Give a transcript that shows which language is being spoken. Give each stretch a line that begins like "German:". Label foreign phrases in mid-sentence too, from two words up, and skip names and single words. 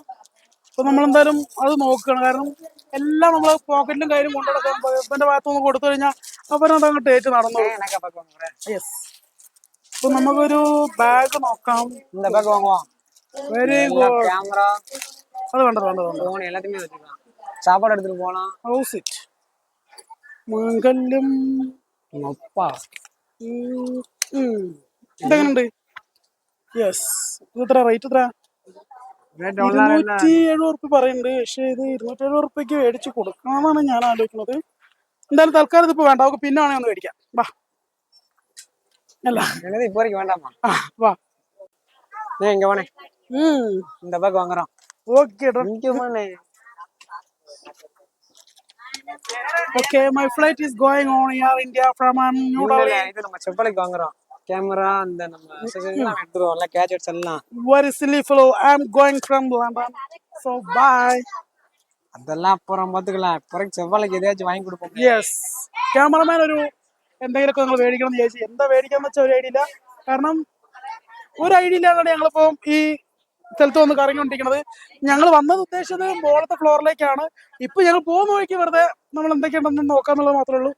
Malayalam: അപ്പൊ നമ്മളെന്തായാലും അത് നോക്കുകയാണ്. കാരണം എല്ലാം നമ്മള് പോക്കറ്റിലും കയ്യിലും കൊണ്ടുനടക്കാൻ ഇവന്റെ ഭാഗത്തുനിന്ന് കൊടുത്തു കഴിഞ്ഞാൽ അവരതങ്ങോട്ട് ഏറ്റു നടന്നു. യെസ്. അപ്പൊ നമുക്കൊരു ബാഗ് നോക്കാം.
English: very good.
Malayalam: അത് വേണ്ട.
Tamil: சாப்பாடு எடுத்துட்டு போலாம்.
English: how's it
Malayalam: മംഗല്യം. ഇതെങ്ങനുണ്ട്? യെസ്. ഇത് എത്ര റേറ്റ്? എത്ര? 270 ഉറുപ്പ്യ പറയുന്നുണ്ട്. പക്ഷെ ഇത് 270 ഉറുപ്പ്യക്ക് മേടിച്ച് കൊടുക്കണമെന്നാണ് ഞാൻ ആലോചിക്കുന്നത്. എന്തായാലും തൽക്കാലം ഇതിപ്പോ വേണ്ട, നമുക്ക് പിന്നെ വേണേ ഒന്ന് മേടിക്കാം. വാ. അല്ല വാ.
English: Okay, my flight is going on Air India from New Delhi.
Tamil: இது நம்ம செப்பலுக்கு வாங்குறோம். கேமரா அந்த நம்ம அக்சஸரீஸ் எல்லாம் எடுத்துறோம்ல, கேஜெட்ஸ் எல்லாம்.
English: Very silly fellow. I am going from London. So bye.
Tamil: அதெல்லாம் அப்புறம் பாத்துக்கலாம். பிறகு செப்பலுக்கு எதையாச்சும் வாங்கி கொடுப்போம்.
English: Yes.
Malayalam: ക്യാമറമാൻ ഒരു എന്തെങ്കിലുമൊക്കെ നിങ്ങൾ മേടിക്കണം എന്ന് ചോദിച്ചു. എന്താ മേടിക്കാന്ന് വെച്ചാൽ ഒരു ഐഡിയ ഇല്ല. കാരണം ഒരു ഐഡിയ ഇല്ലാതാണ് ഞങ്ങളിപ്പോ ഈ സ്ഥലത്ത് വന്ന് കറങ്ങിക്കൊണ്ടിരിക്കുന്നത്. ഞങ്ങൾ വന്നത് ഉദ്ദേശിച്ചത് മുകളത്തെ ഫ്ലോറിലേക്കാണ്. ഇപ്പൊ ഞങ്ങൾ പോകുന്ന വഴിക്ക് വെറുതെ നമ്മൾ എന്തൊക്കെയുണ്ടെന്ന് നോക്കാന്നുള്ളത് മാത്രമേ ഉള്ളൂ.